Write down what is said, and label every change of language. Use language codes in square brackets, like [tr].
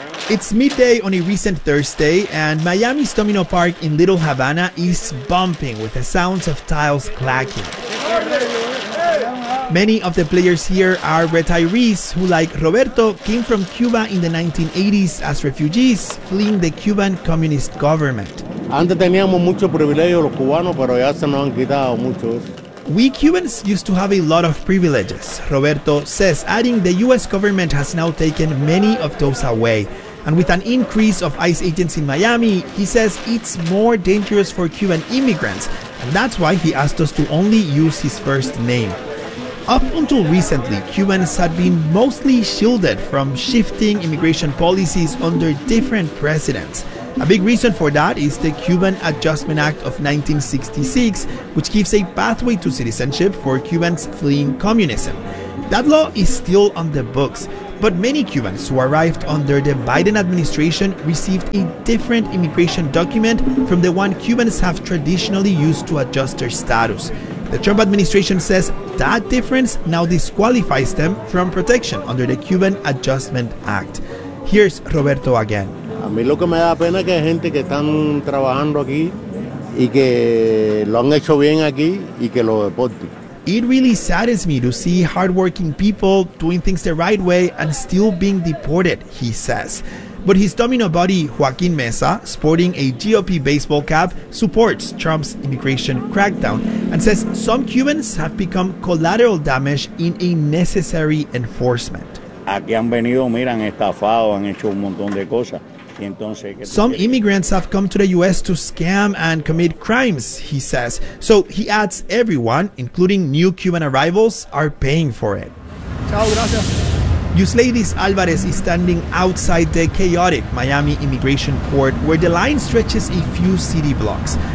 [en] It's midday on a recent Thursday, and Miami's Domino Park in Little Havana is bumping with the sounds of tiles clacking. Many of the players here are retirees who, like Roberto, came from Cuba in the 1980s as refugees fleeing the Cuban communist government. [es] Antes teníamos muchos privilegios los cubanos, pero ya se nos han quitado muchos. [en] We Cubans used to have a lot of privileges, Roberto says, adding the U.S. government has now taken many of those away. And with an increase of ICE agents in Miami, he says it's more dangerous for Cuban immigrants, and that's why he asked us to only use his first name. Up until recently, Cubans had been mostly shielded from shifting immigration policies under different presidents. A big reason for that is the Cuban Adjustment Act of 1966, which gives a pathway to citizenship for Cubans fleeing communism. That law is still on the books, but many Cubans who arrived under the Biden administration received a different immigration document from the one Cubans have traditionally used to adjust their status. The Trump administration says that difference now disqualifies them from protection under the Cuban Adjustment Act. Here's Roberto again. [es] A mí lo que me da pena es que hay gente que están trabajando aquí y que lo han hecho bien aquí y que lo deporten. [en] It really saddens me to see hardworking people doing things the right way and still being deported, he says. But his domino buddy, Joaquin Mesa, sporting a GOP baseball cap, supports Trump's immigration crackdown and says some Cubans have become collateral damage in a necessary enforcement. [es] Aquí han venido, miran, estafado, han hecho un montón de cosas. [en] Some immigrants have come to the U.S. to scam and commit crimes, he says. So he adds everyone, including new Cuban arrivals, are paying for it. [es] Chao, gracias. [en] Yusleidis Alvarez is standing outside the chaotic Miami immigration court where the line stretches a few city blocks.